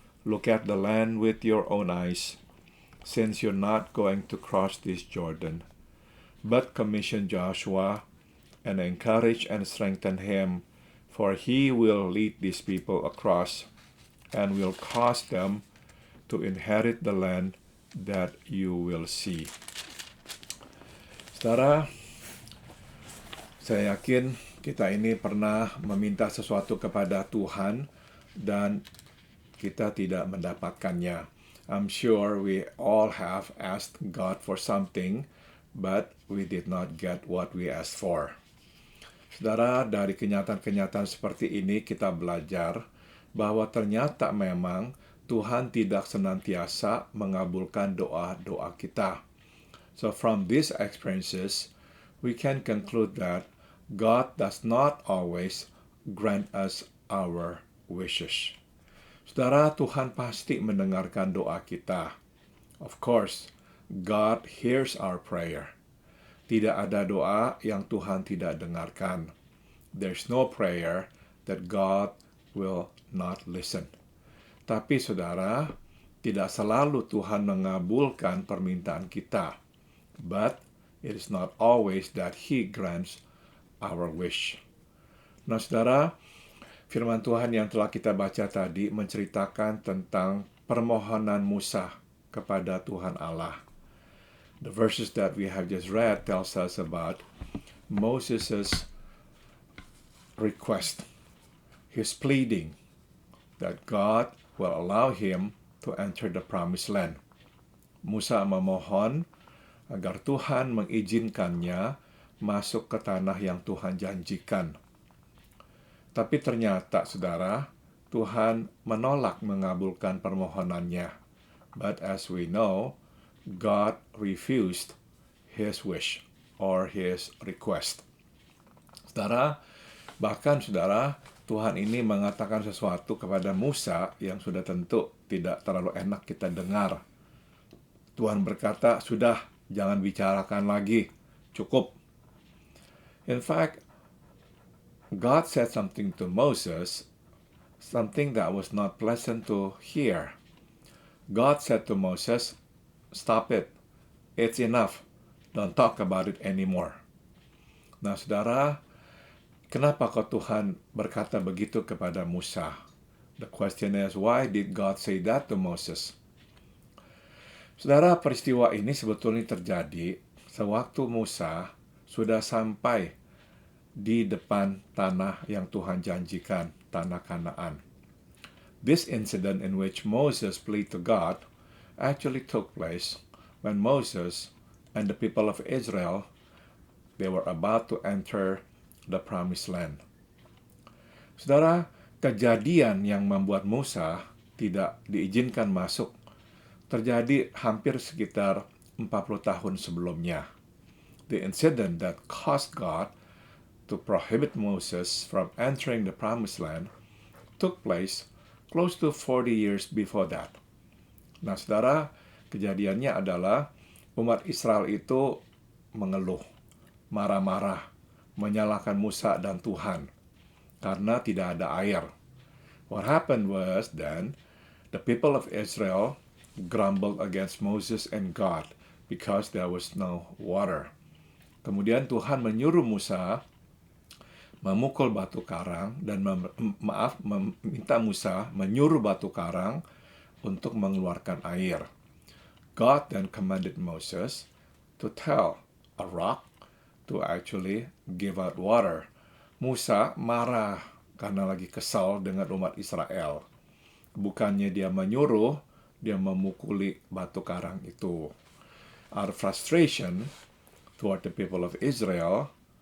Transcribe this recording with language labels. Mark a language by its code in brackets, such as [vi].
[en] Look at the land with your own eyes, since you're not going to cross this Jordan. But commission Joshua and encourage and strengthen him, for he will lead these people across and will cause them to inherit the land that you will see. [id] Saudara, saya yakin kita ini pernah meminta sesuatu kepada Tuhan dan kita tidak mendapatkannya. [en] I'm sure we all have asked God for something, but we did not get what we asked for. [id] Saudara, dari kenyataan-kenyataan seperti ini kita belajar bahwa ternyata memang Tuhan tidak senantiasa mengabulkan doa-doa kita. [en] So from these experiences, we can conclude that God does not always grant us our wishes. [id] Saudara, Tuhan pasti mendengarkan doa kita. [en] Of course, God hears our prayer. [id] Tidak ada doa yang Tuhan tidak dengarkan. [en] There's no prayer that God will not listen. [id] Tapi saudara, tidak selalu Tuhan mengabulkan permintaan kita. [en] But it is not always that He grants our wish. [id] Nah saudara, firman Tuhan yang telah kita baca tadi menceritakan tentang permohonan Musa kepada Tuhan Allah. [en] The verses that we have just read tells us about Moses' request, his pleading that God will allow him to enter the promised land. [id] Musa memohon agar Tuhan mengizinkannya masuk ke tanah yang Tuhan janjikan. Tapi ternyata, saudara, Tuhan menolak mengabulkan permohonannya. [en] But as we know, God refused his wish or his request. [id] Saudara, bahkan saudara, Tuhan ini mengatakan sesuatu kepada Musa yang sudah tentu tidak terlalu enak kita dengar. Tuhan berkata, sudah, jangan bicarakan lagi, cukup. [en] In fact, God said something to Moses, something that was not pleasant to hear. God said to Moses, stop it. It's enough. Don't talk about it anymore. [id] Nah, saudara, kenapa kok Tuhan berkata begitu kepada Musa? [en] The question is, why did God say that to Moses? [id] Saudara, peristiwa ini sebetulnya terjadi sewaktu Musa sudah sampai di depan tanah yang Tuhan janjikan, tanah Kanaan. [en] This incident in which Moses pleaded to God actually took place when Moses and the people of Israel, they were about to enter the promised land. [id] Saudara, kejadian yang membuat Musa tidak diizinkan masuk terjadi hampir sekitar 40 tahun sebelumnya. [en] The incident that caused God to prohibit Moses from entering the promised land took place close to 40 years before that. [id] Nah, saudara, kejadiannya adalah umat Israel itu mengeluh, marah-marah, menyalahkan Musa dan Tuhan karena tidak ada air. [en] What happened was then the people of Israel grumbled against Moses and God because there was no water. [id] Kemudian Tuhan menyuruh Musa memukul batu karang dan meminta Musa menyuruh batu karang untuk mengeluarkan air. [en] God then commanded Moses to tell a rock to actually give out water. [id] Musa marah karena lagi kesal dengan umat Israel. Bukannya dia menyuruh, dia memukuli batu karang itu. [en] Out of frustration toward the people of Israel,